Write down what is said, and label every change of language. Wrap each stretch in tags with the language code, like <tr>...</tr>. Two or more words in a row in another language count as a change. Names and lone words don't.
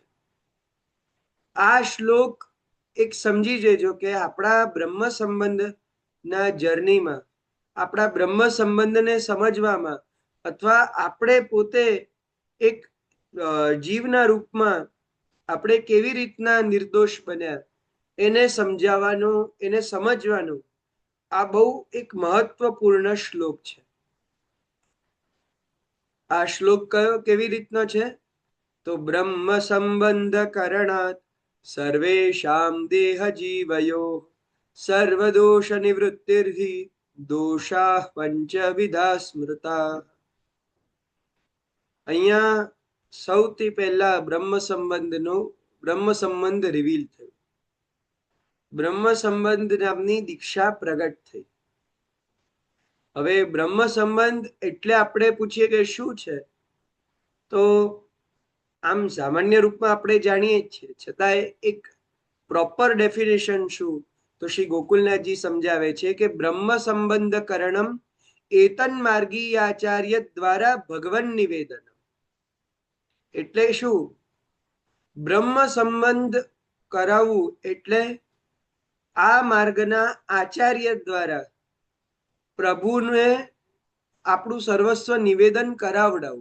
<gu>આ શ્લોક એક સમજી જજો કે આપણા બ્રહ્મ સંબંધના જર્નીમાં, આપણા બ્રહ્મ સંબંધને સમજવામાં અથવા આપણે પોતે એક જીવના રૂપમાં આપણે કેવી રીતના નિર્દોષ બન્યા એને સમજાવવાનો, એને સમજવાનો આ બહુ એક મહત્વપૂર્ણ શ્લોક છે। આ શ્લોક કયો કેવી રીતનો છે તો</gu> <sa>ब्रह्म संबंध करणात सर्वेषां देह जीवयो सर्वदोष निवृत्तिर्हि दोषाः पंचविधा स्मृता।</sa> <gu>અહીંયા સૌથી પહલા બ્રહ્મ સંબંધ રિવીલ થયો। બ્રહ્મ સંબંધ નામની દીક્ષા પ્રગટ થઈ। હવે બ્રહ્મ સંબંધ એટલે આપણે પૂછીએ કે શું છે તો આમ સામાન્ય રૂપ મેં આપણે જાણીએ છીએ, છતાં એક</gu> <en>proper definition</en> <gu>શું તો શ્રી ગોકુલનાથજી સમજાવે છે કે</gu> <sa>ब्रह्म संबंध करणम एतन मार्गी आचार्य द्वारा भगवन निवेदन।</sa> <gu>એટલે શું? બ્રહ્મ સંબંધ કરાવવું એટલે આ માર્ગના આચાર્ય દ્વારા પ્રભુને આપણું સર્વસ્વ નિવેદન કરાવડાવવું।</gu>